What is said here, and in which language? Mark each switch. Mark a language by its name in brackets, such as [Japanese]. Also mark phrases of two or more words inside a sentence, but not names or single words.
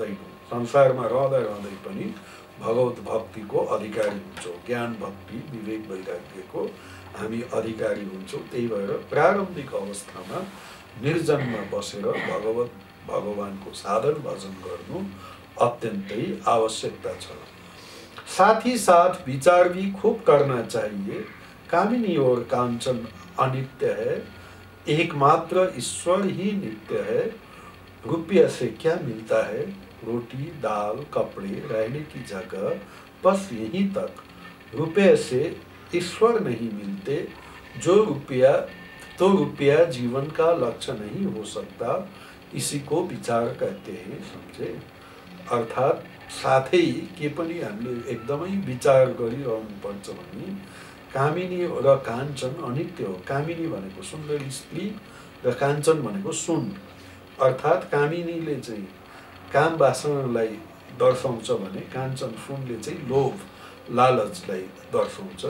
[Nepali] संसारमा रहँदा रहँदै पनि भगवत भक्तिको अधिकारी हुन्छौँ, ज्ञान भक्ति विवेक वैराग्यको हामी अधिकारी हुन्छौँ। त्यही भएर प्रारम्भिक अवस्थामा निर्जनमा बसेर भगवानको साधन भजन गर्नु अत्यन्तै आवश्यकता छ। [Hindi] साथ ही साथ विचार भी खूब करना चाहिए। कामिनी और कांचन अनित्य है, एकमात्र ईश्वर ही नित्य है। रुपया से क्या मिलता है? रोटी दाल कपड़े रहने की जगह, बस यहीं तक। रुपये से ईश्वर नहीं मिलते। रुपया जीवन का लक्ष्य नहीं हो सकता। इसी को विचार कहते हैं, समझे? [Nepali] अर्थात साथै के पनि हामीले एकदमै विचार गरिरहनुपर्छ भने कामिनी र काञ्चन अनित्य हो। कामिनी भनेको सुन्दरी स्त्री र काञ्चन भनेको सुन। अर्थात कामिनीले चाहिँ काम वासनालाई दर्शाउँछ भने काञ्चन सुनले चाहिँ लोभ लालचलाई दर्शाउँछ।